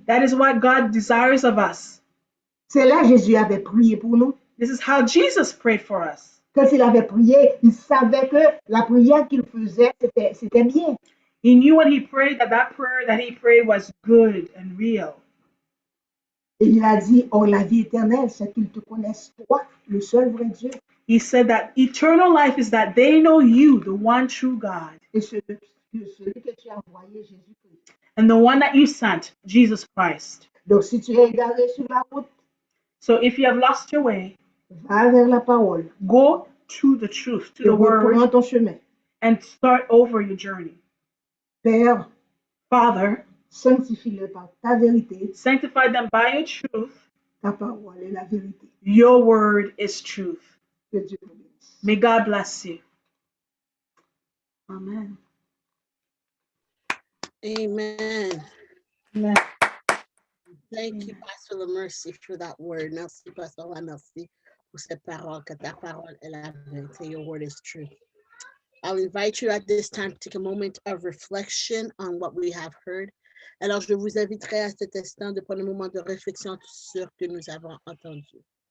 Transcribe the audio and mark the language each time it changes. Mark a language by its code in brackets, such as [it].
[en] That is what God desires of us. [fr] C'est là que Jésus avait prié pour nous. [en] This is how Jesus prayed for us. [fr] Quand il avait prié, il savait que la prière qu'il faisait, c'était bien. [en] He knew when he prayed that prayer that he prayed was good and real. [fr] Et il a dit, oh, la vie éternelle, c'est qu'ils te connaissent, toi, le seul vrai Dieu, [en] He said that eternal life is that they know you, the one true God, [fr] et celui que tu as envoyé, Jésus-Christ. [en] and the one that you sent, Jesus Christ. [fr] Donc, si tu es égaré sur la route, [en] So if you have lost your way, [fr] va vers la parole [en] go to the truth, to [fr] et [en] the word, [fr] reprends ton chemin. [en] and start over your journey. [fr] Père, [en] Father, [fr] sanctifie-le par ta vérité, [en] sanctify them by your truth. [fr] ta parole est la vérité. [en] Your word is truth. [fr] Que Dieu te bénisse. [en] May God bless you. Amen. Amen. Amen. Thank you, Pastor LaMercy, for that word. [fr] Merci, Pastor LaMercy, pour cette parole, que ta parole est la vérité. [en] Your word is true. I'll invite you at this time to take a moment of reflection on what we have heard. [fr] Alors, je vous inviterai à cet instant de prendre un moment de réflexion sur ce que nous avons entendu.